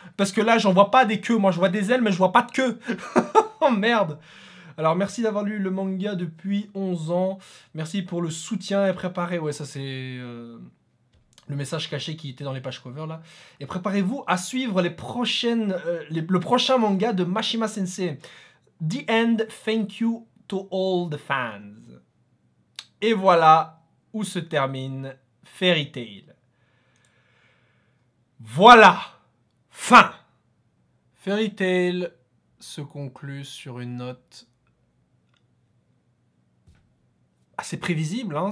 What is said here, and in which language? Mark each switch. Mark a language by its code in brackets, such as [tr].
[fr] Parce que là, j'en vois pas des queues, moi je vois des ailes, mais je vois pas de queue. Oh merde! Alors, merci d'avoir lu le manga depuis 11 ans. Merci pour le soutien et préparé. Ouais, ça c'est... le message caché qui était dans les pages cover là. Et préparez-vous à suivre le prochain manga de Mashima Sensei. [en] The End, thank you to all the fans. [fr] Et voilà où se termine Fairy Tail. Voilà. Fin. Fairy Tail se conclut sur une note assez prévisible, hein.